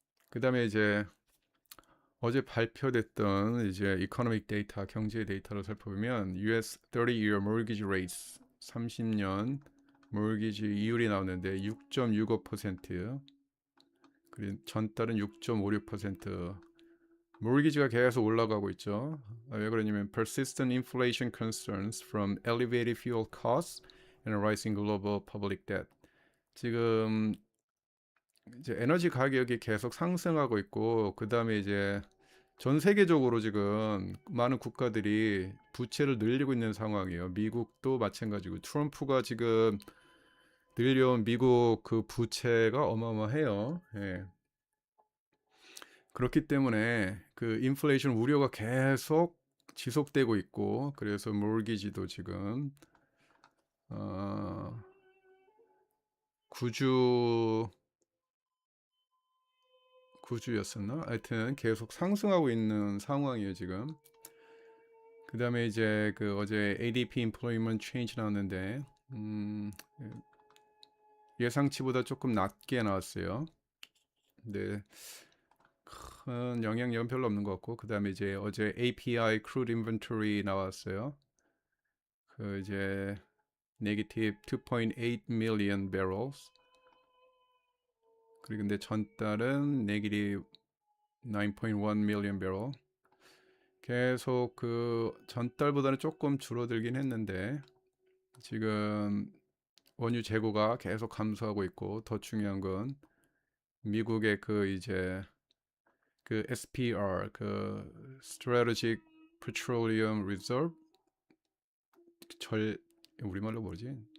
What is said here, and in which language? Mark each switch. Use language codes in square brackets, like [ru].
[ko] 그 다음에 이제 어제 발표됐던 이제 이코노믹 데이터, 경제 데이터를 살펴보면 US 30-year mortgage rates 30년 mortgage 이율이 나오는데 6.65%, 그리고 전달은 6.56%. mortgage가 계속 올라가고 있죠. 왜 그러냐면 [en] persistent inflation concerns from elevated fuel costs and rising global public debt. [ko] 지금 이제 에너지 가격이 계속 상승하고 있고 그다음에 이제 전 세계적으로 지금 많은 국가들이 부채를 늘리고 있는 상황이에요. 미국도 마찬가지고 트럼프가 지금 늘려온 미국 그 부채가 어마어마해요. 예. 그렇기 때문에 그 인플레이션 우려가 계속 지속되고 있고 그래서 몰기지도 지금 어, 9주 9주였었나? 하여튼 계속 상승하고 있는 상황이에요, 지금. 그다음에 이제 그 어제 ADP Employment Change 나왔는데 예상치보다 조금 낮게 나왔어요. 근데 큰 영향력은 별로 없는 것 같고 그다음에 이제 어제 API Crude Inventory 나왔어요. 그 이제 [en] negative 2.8 million barrels. [ko] 그리고 근데 전달은 [en] negative 9.1 million barrel. [ko] 계속 그 전달보다는 조금 줄어들긴 했는데 지금 원유 재고가 계속 감소하고 있고 더 중요한 건 미국의 그 이제 그 SPR 그 Strategic Petroleum Reserve 절 우리말로 뭐지?